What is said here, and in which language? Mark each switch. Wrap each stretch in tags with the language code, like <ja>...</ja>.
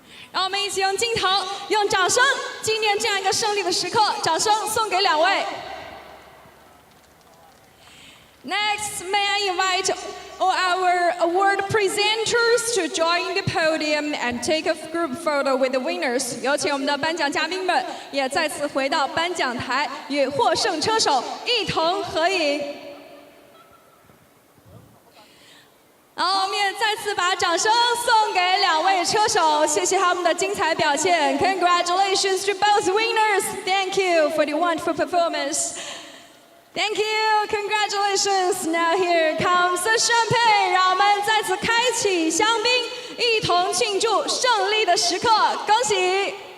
<zh>让我们一起用镜头、用掌声纪念这样一个胜利的时刻，掌声送给2位。</zh> <en>Next, may I invite all our award presenters to join the podium and take a group photo with the winners.</en> <zh>有请我们的颁奖嘉宾们也再次回到颁奖台，与获胜车手一同合影。好，我们也再次把掌声送给2位车手，谢谢他们的精彩表现。</zh> <en>Congratulations to both winners. Thank you for the wonderful performance. Thank you. Congratulations. Now here comes the champagne.</en> <zh>让我们再次开启香槟，一同庆祝胜利的时刻。恭喜！</zh>